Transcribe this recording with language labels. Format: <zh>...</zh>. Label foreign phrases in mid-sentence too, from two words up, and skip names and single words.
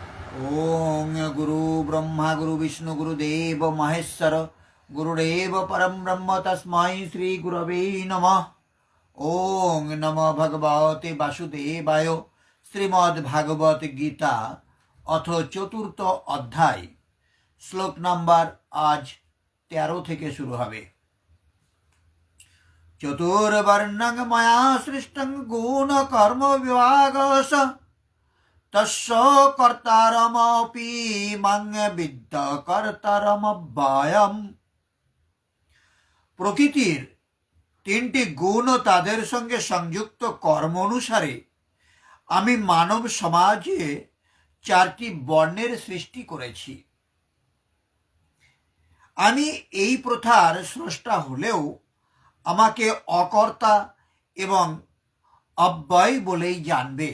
<sa>ओम गुरु ब्रह्मा गुरु विष्णु गुरुदेव महेश्वर गुरुदेव परम ब्रह्म तस्मै श्री गुरवे नमः। ओम नमो भगवते वासुदेवाय।</sa> <bn>শ্রীমদ্ভাগবত গীতা অথ চতুর্থ অধ্যায় শ্লোক নম্বর আজ 13 থেকে শুরু হবে।</bn> <sa>चतुर्वर्णं मया सृष्टं गुण कर्म विभागश तस्य कर्तारमपि मां विद्ध कर्तारमव्ययम्।</sa> <bn>প্রকৃতির তিনটি গুণ ও তাদের সঙ্গে সংযুক্ত কর্ম অনুসারে আমি মানব সমাজে চারটি বর্ণের সৃষ্টি করেছি। আমি এই প্রথার স্রষ্টা হলেও আমাকে অকর্তা এবং অব্যয় বলেই জানবে।</bn>